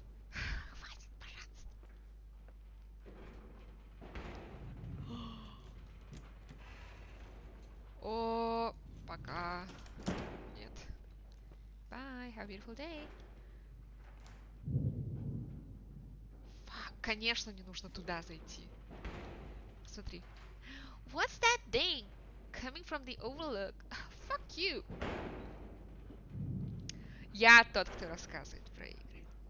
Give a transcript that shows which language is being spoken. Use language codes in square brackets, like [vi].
[ru] Хватит, пожалуйста. О, пока. Нет. [en] Bye, have a beautiful day. [ru] Фак, конечно, не нужно туда зайти. Смотри. [en] What's that thing coming from the overlook? Fuck you. [ru] Я тот, кто рассказывает про игры.